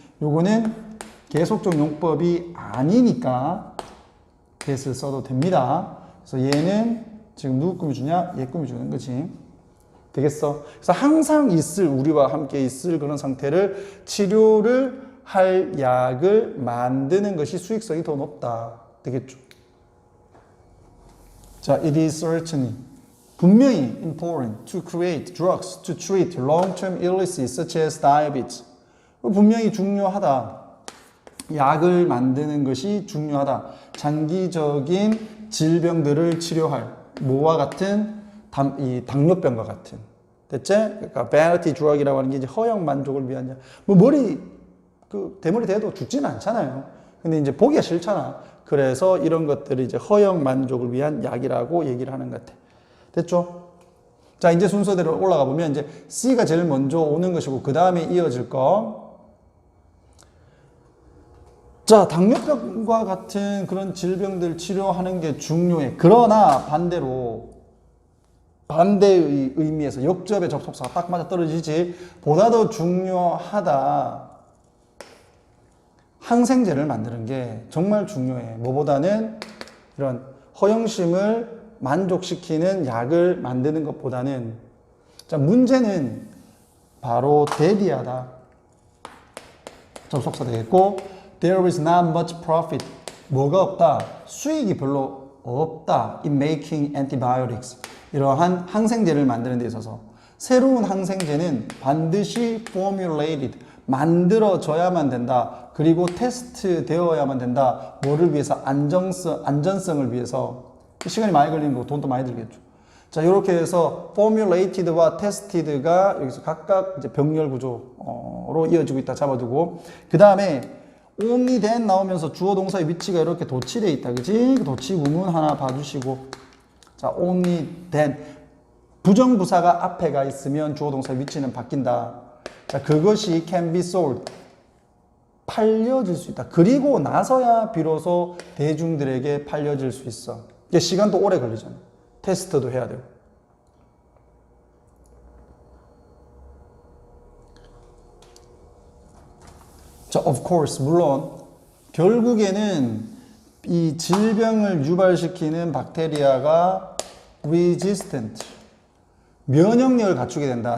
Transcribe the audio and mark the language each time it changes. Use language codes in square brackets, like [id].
[ko] 요거는 계속적 용법이 아니니까 that을 써도 됩니다. 그래서 얘는 지금 누구 꾸며주냐? 얘 꾸며주는 거지. 되겠어? 그래서 항상 우리와 함께 있을 그런 상태를 치료를 할 약을 만드는 것이 수익성이 더 높다. 되겠죠? [en] 자, it is certainly [ko] 분명히 [en] important to create drugs to treat long-term illnesses such as diabetes. [ko] 분명히 중요하다. 약을 만드는 것이 중요하다. 장기적인 질병들을 치료할 뭐와 같은 이 당뇨병과 같은. 됐지? 그러니까 vanity drug이라고 하는 게 이제 허영 만족을 위한 약. 뭐 대머리 대도 죽지는 않잖아요. 근데 이제 보기가 싫잖아. 그래서 이런 것들이 이제 허영 만족을 위한 약이라고 얘기를 하는 것 같아. 됐죠? 자, 이제 순서대로 올라가 보면 이제 C가 제일 먼저 오는 것이고 그 다음에 이어질 거. 자, 당뇨병과 같은 그런 질병들 치료하는 게 중요해. 그러나 반대의 의미에서 역접의 접속사가 딱 맞아 떨어지지. 보다 더 중요하다. 항생제를 만드는 게 정말 중요해. 뭐보다는 이런 허영심을 만족시키는 약을 만드는 것보다는. 자, 문제는 바로 대비하다. 접속사 되겠고, [en] there is not much profit. [ko] 뭐가 없다? 수익이 별로 없다. [en] in making antibiotics. [ko] 이러한 항생제를 만드는 데 있어서 새로운 항생제는 반드시 formulated. 만들어져야만 된다. 그리고 테스트 되어야만 된다. 뭐를 위해서? 안전성을 위해서. 시간이 많이 걸리는 거 돈도 많이 들겠죠. 자, 이렇게 해서 formulated와 tested가 여기서 각각 이제 병렬 구조로 이어지고 있다. 잡아두고. 그 다음에 [en] only then [ko] 나오면서 주어 동사의 위치가 이렇게 도치되어 있다. 그지? 그 도치 구문 하나 봐주시고. [en] 자, only then. [ko] 부정부사가 앞에 가 있으면 주어 동사의 위치는 바뀐다. 자, 그것이 [en] can be sold. [ko] 팔려질 수 있다. 그리고 나서야 비로소 대중들에게 팔려질 수 있어. 이게 시간도 오래 걸리잖아. 테스트도 해야 되고. 자, [en] of course, [ko] 물론 결국에는 이 질병을 유발시키는 박테리아가 resistant, 면역력을 갖추게 된다.